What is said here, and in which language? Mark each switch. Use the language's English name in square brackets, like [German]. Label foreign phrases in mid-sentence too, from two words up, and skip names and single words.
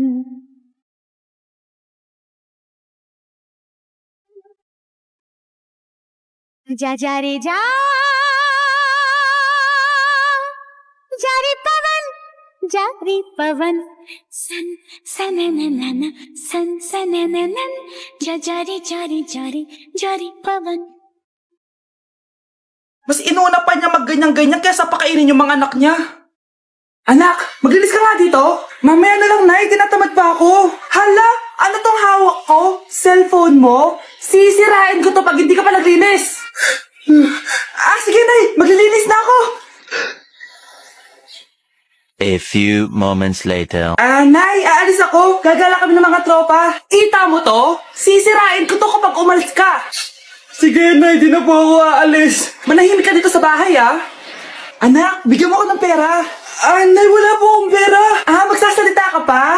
[Hindi] जा जा रे जा जारी पवन सन सनननन सन सनननन जा जारी जारी जारी जारी पवन. [Filipino] Mas inuna pa niya mag-ganyan-ganyan kaysa pakainin yung mga anak niya. Anak, maglinis ka nga dito. Mamaya na lang, Nay. Tinatamad pa ako. Hala, ano tong hawak ko? Cellphone mo? Sisirain ko to pag hindi ka pa naglinis. Sige, Nay. Maglilinis na ako. [English] A few moments later. [Filipino] Nay, aalis ako. Gagala kami ng mga tropa. Kita mo to? Sisirain ko to kapag umalis ka. Sige, Nay. Di na po ako aalis. Manahimik ka dito sa bahay, Anak, bigyan mo ako ng pera. Nay, wala po akong pera. Magsasalita ka pa?